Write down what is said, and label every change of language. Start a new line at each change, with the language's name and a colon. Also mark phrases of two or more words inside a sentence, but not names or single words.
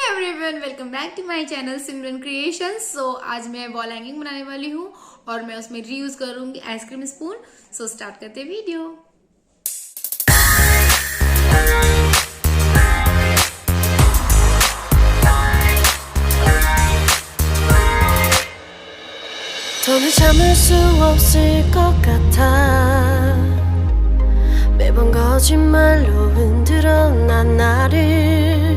English: Everyone, welcome back to my channel Simran Creations.
Hindi: सो आज मैं
English: wall hanging
Hindi: बनाने वाली हूँ और मैं उसमें रीयूज करूंगी
English: ice cream spoon.
Hindi: सो स्टार्ट करते हैं वीडियो।
Korean: 더는 참을 수 없을 것 같아. 매번 거짓말로 흔들어 난 나를.